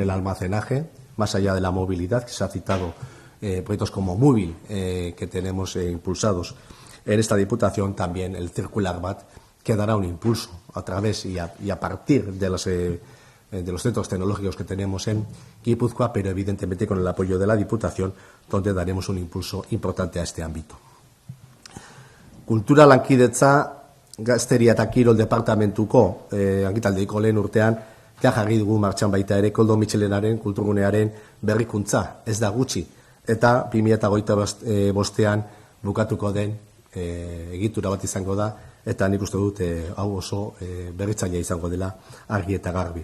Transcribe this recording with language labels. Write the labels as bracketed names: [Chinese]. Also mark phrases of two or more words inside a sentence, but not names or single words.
[Spanish] el almacenaje, más allá de la movilidad, que se ha citado proyectos como Móvil, que tenemos impulsados en esta Diputación, también el Circular VAT, que dará un impulso a través y a partir de los centros tecnológicos que tenemos en Guipúzcoa, pero evidentemente con el apoyo de la Diputación, donde daremos un impulso importante a este ámbito. [Basque] Kultura lankidetza Gazteria eta Kirol departamentuko agitaldeiko lehen urtean ja jarri dugu martxan baita ere Koldo Mitxelenaren kulturgunearen berrikuntza, ez da gutxi, eta 2025 bukatuko den egitura bat izango da, eta nik uste dut hau oso berritzailea izango dela argi eta garbi.